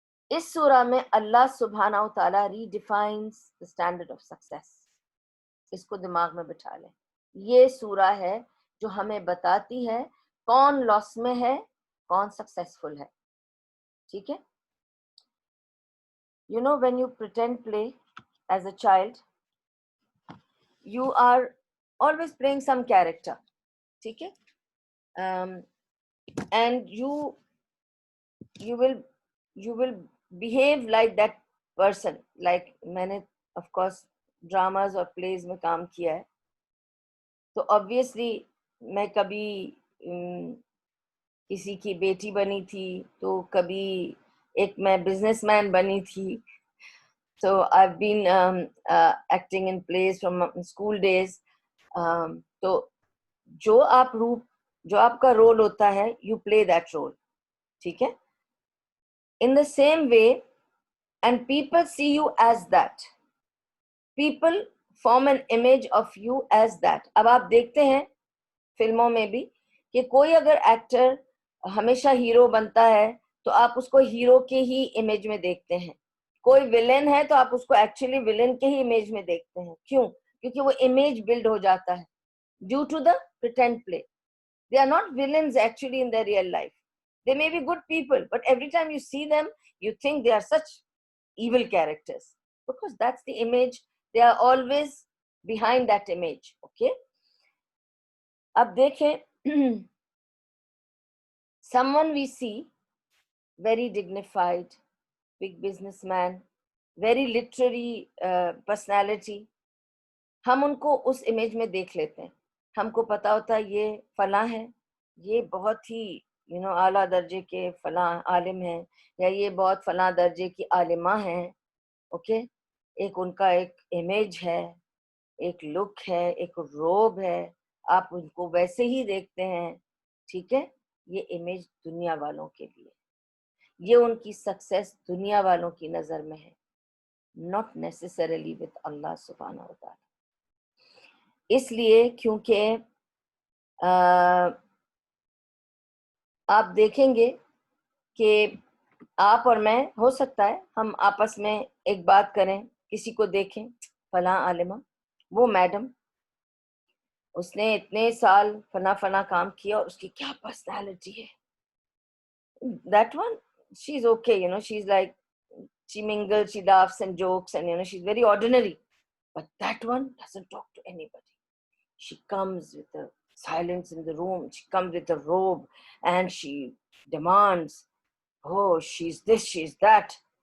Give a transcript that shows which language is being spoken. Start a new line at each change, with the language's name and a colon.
Urdu: اس سورہ میں اللہ سبحانہ و تعالیٰ ریڈیفائنس
English: the standard of success.
Urdu: اس کو دماغ میں بٹھا لیں. یہ سورہ ہے جو ہمیں بتاتی ہے کون لاس میں ہے کون سکسیسفل ہے. ٹھیک ہے.
English: You know, when you pretend play as a child, you are always playing some character.
Urdu: ٹھیک ہے.
English: And you will behave like that person.
Urdu: Like میں نے of course ڈراماز اور پلیز میں کام کیا ہے, تو obviously میں کبھی کسی کی بیٹی بنی تھی, تو کبھی ایک میں بزنس مین بنی تھی.
English: So I've been acting in plays from school days.
Urdu: تو جو آپ کا رول ہوتا ہے,
English: you play that role.
Urdu: ٹھیک ہے.
English: In the same way, and people see you as that. People form an image of you as that.
Urdu: اب آپ دیکھتے ہیں فلموں میں بھی کہ کوئی اگر ایکٹر ہمیشہ ہیرو بنتا ہے تو آپ اس کو ہیرو کے ہی امیج میں دیکھتے ہیں. کوئی ولن ہے تو آپ اس کو ایکچولی ولن کے ہی امیج میں دیکھتے ہیں. کیوں؟ کیونکہ وہ امیج بلڈ ہو جاتا ہے
English: Due to the pretend play. They are not villains actually in their real life. They may be good people, but every time you see them, you think they are such evil characters. Because that's the image. They are always behind that image. Okay?
Urdu: Ab dekhen,
English: someone we see, very dignified, big businessman, very literary personality.
Urdu: ہم ان کو اس image میں دیکھ لیتے ہیں. ہم کو پتا ہوتا ہے یہ فلاں ہے, یہ بہت ہی اعلیٰ درجے کے فلاں عالم ہیں, یا یہ بہت فلاں درجے کی عالمہ ہیں. اوکے. ایک ان کا ایک امیج ہے, ایک لک ہے, ایک روب ہے, آپ ان کو ویسے ہی دیکھتے ہیں. ٹھیک ہے. یہ امیج دنیا والوں کے لیے, یہ ان کی سکسیس دنیا والوں کی نظر میں ہے,
English: not necessarily with
Urdu: اللہ سبحانہ و تعالی. اس لیے کیونکہ آپ دیکھیں گے کہ آپ اور میں, ہو سکتا ہے ہم آپس میں ایک بات کریں, کسی کو دیکھیں, فلاں عالمہ, وہ میڈم, اس نے اتنے سال فنا کام کیا اور اس کی کیا پرسنالٹی ہے.
English: That one, she's okay, she's like, she mingles, she laughs and jokes, and she's very ordinary. But that one doesn't talk to anybody. She comes with the silence in the room. She comes with a robe and she demands, oh, she's this, she's that.